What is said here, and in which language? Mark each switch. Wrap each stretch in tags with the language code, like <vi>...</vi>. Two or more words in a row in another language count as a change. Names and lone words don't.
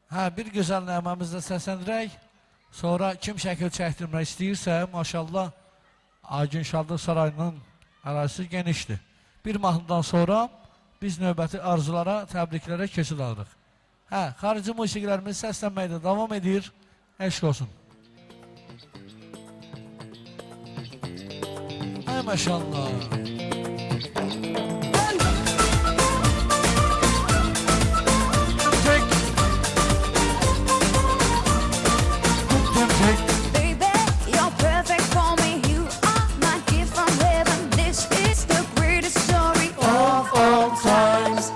<az>bir gözəl nəğməmizlə səsləndirək. Sonra kim şəkil çəkdirmək istəyirsə, maşallah, Aygün Şadlıq Sarayının ərazisi genişdir. Bir mahnıdan sonra biz növbəti arzulara, təbriklərə keçid alırıq. Xarici musiqilərimiz səslənməkdə davam edir. Eşq olsun. Ay maşallah.</az> <en>Baby, you're perfect for me. You are my gift from heaven. This is the greatest story of all times.</en>